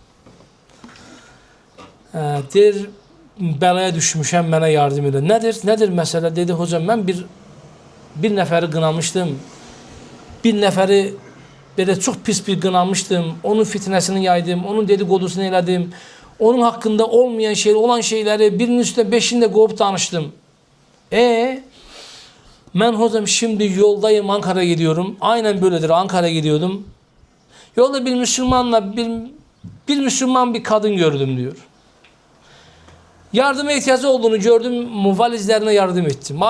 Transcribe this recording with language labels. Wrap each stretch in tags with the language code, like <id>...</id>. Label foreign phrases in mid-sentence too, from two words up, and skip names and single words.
<az>Deyir bəlaya düşmüşəm mənə yardım edin. Nedir məsələ? Dedi hocam mən bir nəfəri qınamışdım. Bir nəfəri belə çox pis bir qınamışdım. Onun fitnəsini yaydım. Onun dedikodusunu elədim. Onun haqqında olmayan olan şeyləri birinin üstüne beşini de qovub danıştım.</az> <tr>Ben hocam şimdi yoldayım, Ankara'ya gidiyorum. Aynen böyledir, Ankara'ya gidiyordum. Yolda bir Müslümanla bir Müslüman bir kadın gördüm diyor. Yardıma ihtiyacı olduğunu gördüm, valizlerine yardım ettim.</tr>